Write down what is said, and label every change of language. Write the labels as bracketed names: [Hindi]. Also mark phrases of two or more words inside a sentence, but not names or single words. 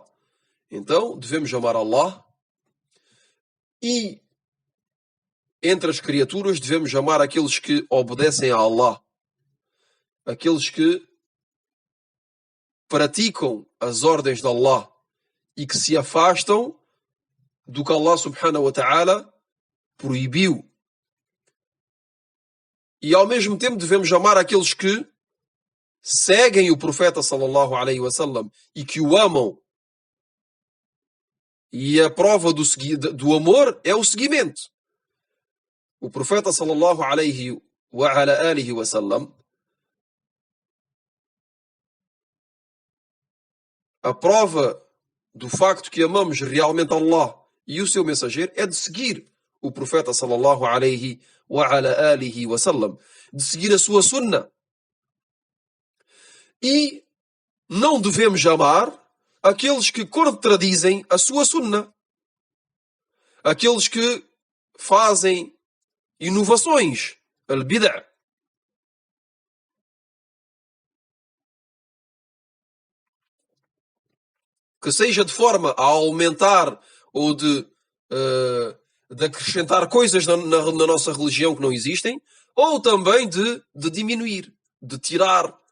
[Portuguese] Então devemos amar Allah e entre as criaturas devemos amar aqueles que obedecem a Allah, aqueles que praticam as ordens de Allah e que se afastam do que Allah [Arabic] سبحانه وتعالى [Portuguese] proibiu. E ao mesmo tempo devemos amar aqueles que seguem o profeta [Arabic] صلى الله عليه وسلم [Portuguese] e que o amam. E a prova do amor é o seguimento. O profeta [Arabic] صلى الله عليه وعلى آله وسلم, [Portuguese] a prova do facto que amamos realmente Allah e o seu mensageiro é de seguir o profeta [Arabic] صلى الله عليه وعلى آله وسلم, [Portuguese] de seguir a sua sunna. E não devemos amar aqueles que contradizem a sua sunna, aqueles que fazem inovações, al-bid'a. Que seja de forma a aumentar ou de acrescentar coisas na nossa religião que não existem, ou também de diminuir, de tirar.